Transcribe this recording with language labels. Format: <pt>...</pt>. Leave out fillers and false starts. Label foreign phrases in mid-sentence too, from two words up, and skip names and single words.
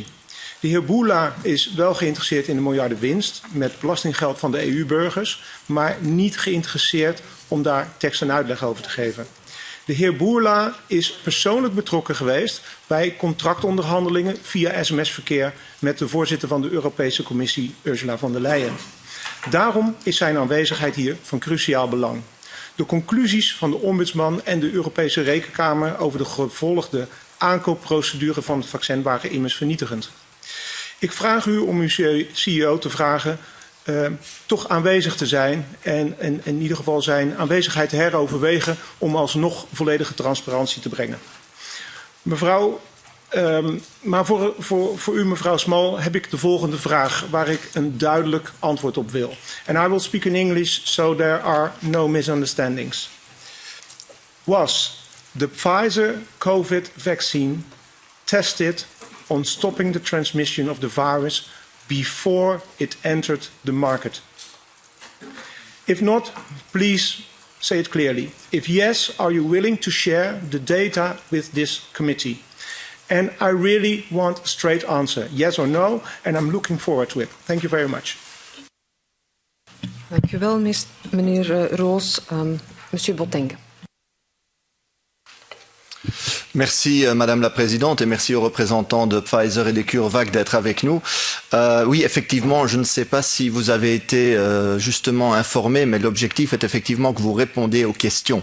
<nl>De heer Boula is wel geïnteresseerd in de miljarden winst met belastinggeld van de EU-burgers, maar niet geïnteresseerd om daar tekst en uitleg over te geven. De heer Boula is persoonlijk betrokken geweest bij contractonderhandelingen via sms-verkeer met de voorzitter van de Europese Commissie, Ursula von der Leyen. Daarom is zijn aanwezigheid hier van cruciaal belang. De conclusies van de ombudsman en de Europese Rekenkamer over de gevolgde aankoopprocedure van het vaccin waren immers vernietigend. Ik vraag u om uw CEO te vragen toch aanwezig te zijn en in ieder geval zijn aanwezigheid te heroverwegen om alsnog volledige transparantie te brengen. Mevrouw, maar voor u, mevrouw Small, heb ik de volgende vraag waar ik een duidelijk antwoord op wil.</nl> <en>And I will speak in English so there are no misunderstandings. Was the Pfizer COVID vaccine tested on stopping the transmission of the virus before it entered the market? If not, please say it clearly. If yes, are you willing to share the data with this committee? And I really want a straight answer, yes or no, and I'm looking forward to it. Thank you very much.</en> <nl>Dank u wel, meneer Roos.</nl> <fr>Monsieur Botengue. Merci Madame la Présidente et merci aux représentants de Pfizer et de CureVac d'être avec nous. Oui, effectivement, je ne sais pas si vous avez été justement informé, mais l'objectif est effectivement que vous répondiez aux questions.</fr>